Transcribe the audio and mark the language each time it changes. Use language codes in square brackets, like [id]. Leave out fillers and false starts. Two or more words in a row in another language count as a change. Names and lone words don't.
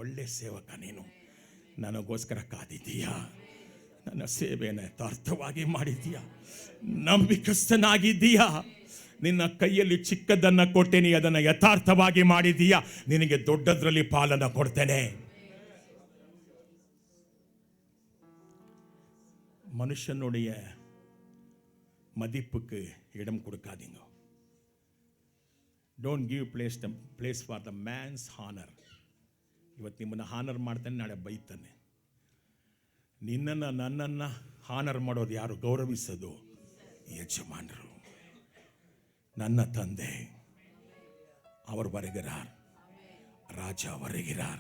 [kn] ಒಳ್ಳೆ ಸೇವಕ ನೀನು, ನನಗೋಸ್ಕರ ಕಾದಿದ್ದೀಯಾ, ನನ್ನ ಸೇವೆಯನ್ನು ಯಥಾರ್ಥವಾಗಿ ಮಾಡಿದ್ದೀಯಾ, ನಂಬಿಕಸ್ಥನಾಗಿದ್ದೀಯಾ, ನಿನ್ನ ಕೈಯಲ್ಲಿ ಚಿಕ್ಕದನ್ನು ಕೊಟ್ಟೇನಿ, ಅದನ್ನು ಯಥಾರ್ಥವಾಗಿ ಮಾಡಿದ್ದೀಯಾ, ನಿನಗೆ ದೊಡ್ಡದ್ರಲ್ಲಿ ಪಾಲನ್ನು ಕೊಡ್ತೇನೆ. [ta] மனுஷனுடைய மதிப்புக்கு இடம் கொடுக்காதீங்க. [en] don't give place for the man's honour. [kn] ಇವತ್ತು ನಿಮ್ಮನ್ನು ಹಾನರ್ ಮಾಡ್ತಾನೆ, ನಾಳೆ ಬೈತಾನೆ. ನಿನ್ನನ್ನು ನನ್ನನ್ನು ಹಾನರ್ ಮಾಡೋದು ಯಾರು? ಗೌರವಿಸೋದು ಯಜಮಾನರು. ನನ್ನ ತಂದೆ ಅವರು வருகிறார், ರಾಜ வருகிறார்.